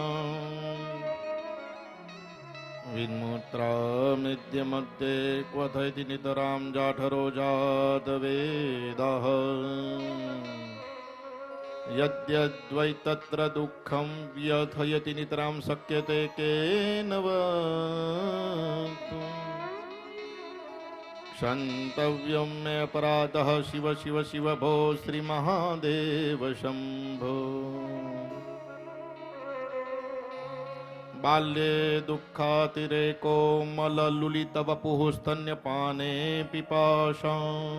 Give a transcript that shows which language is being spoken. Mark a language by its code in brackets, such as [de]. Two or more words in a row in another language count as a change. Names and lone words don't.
[sa] વિન્મૂત્રામિદ્ય મધ્યે ક્વથયતિ નિતરામ જાઠરો જાત વેદઃ. યદ્યદ્વૈ તત્ર દુઃખમ વ્યથયતિ નિતરામ શક્યતે કેન વક્તુમ. क्षन्तव्यं मे अपराधः शिव शिव शिव भो श्री महादेव शंभो. बाल्ये दुःखातिरेको मललुलित वपुः स्तन्यपाने पिपाशा.